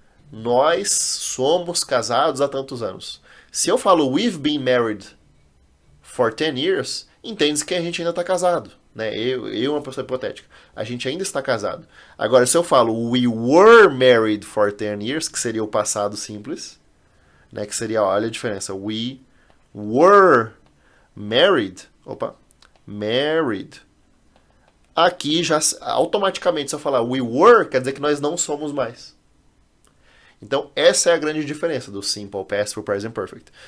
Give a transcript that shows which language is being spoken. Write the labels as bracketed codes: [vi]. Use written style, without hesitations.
[pt] Nós somos casados há tantos anos. Se eu falo [en] we've been married for 10 years, [pt] entende-se que a gente ainda está casado. Né? Eu, uma pessoa hipotética. A gente ainda está casado. Agora, se eu falo [en] we were married for 10 years, [pt] que seria o passado simples, né? Que seria, olha a diferença. [en] We were married. [pt] Married. Aqui, já automaticamente, se eu falar we were, quer dizer que nós não somos mais. Então, essa é a grande diferença do Simple Past para o Present Perfect.